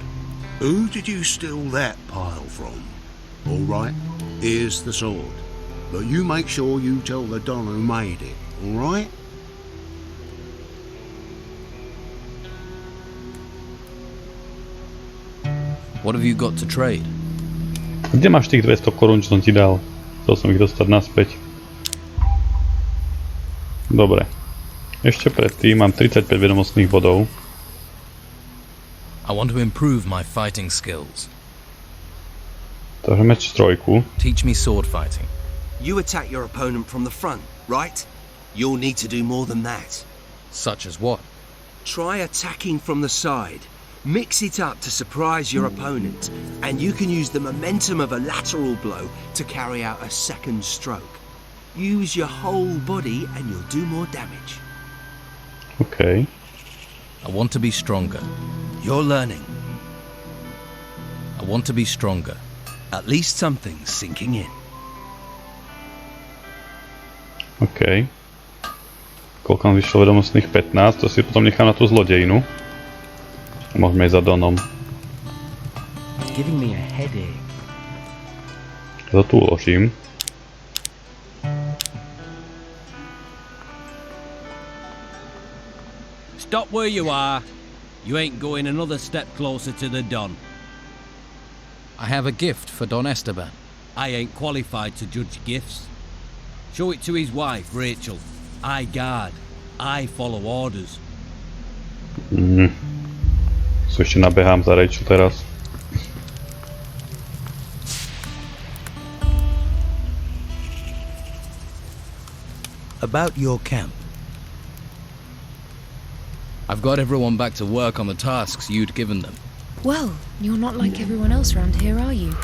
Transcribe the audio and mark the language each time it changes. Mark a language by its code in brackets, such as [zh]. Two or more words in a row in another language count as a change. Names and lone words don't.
[en] Who did you steal that pile from? All right, here's the sword. But you make sure you tell the Don who made it, all right? What have you got to trade? [sk] Kde máš tých 200 korún, čo som ti dal? Chcel som ich dostať naspäť. Dobre. Ešte predtým mám 35 vedomostných bodov. [en] I want to improve my fighting skills. [sk] Takže meč trojku. [en] Teach me sword fighting. You attack your opponent from the front, right? You'll need to do more than that. Such as what? Try attacking from the side. Mix it up to surprise your opponent, and you can use the momentum of a lateral blow to carry out a second stroke. Use your whole body and you'll do more damage. OK. I want to be stronger. You're learning. I want to be stronger. At least something's sinking in. OK. [sk] Koľko nám vyšlo vedomostných? 15, to si potom nechám na tú zlodejinu. Môžeme ísť za Donom. [en] It's giving me a headache. [sk] To tu uložím. [en] Stop where you are. You ain't going another step closer to the Don. I have a gift for Don Esteban. I ain't qualified to judge gifts. Show it to his wife, Rachel. I guard. I follow orders. [sk] So ešte nabehám za Rachel teraz. [en] About your camp. I've got everyone back to work on the tasks you'd given them. Well, you're not like everyone else around here, are you?